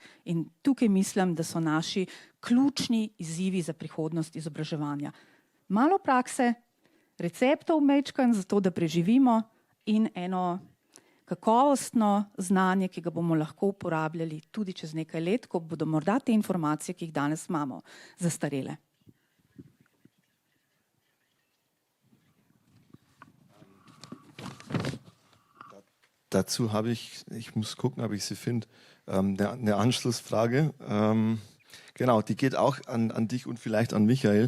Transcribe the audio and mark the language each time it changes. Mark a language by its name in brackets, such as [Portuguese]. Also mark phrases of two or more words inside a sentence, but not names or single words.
[Slovenian] In tukaj mislim, da so naši ključni izzivi za prihodnost izobraževanja. Malo prakse, receptov mečkan za to, da preživimo in eno kakovostno znanje, ki ga bomo lahko uporabljali tudi čez nekaj let, ko bodo morda te informacije, ki jih danes imamo, zastarele. [German] Dazu habe ich muss gucken, ob ich sie finde, eine Anschlussfrage. Genau, die geht auch an dich und vielleicht an Michael.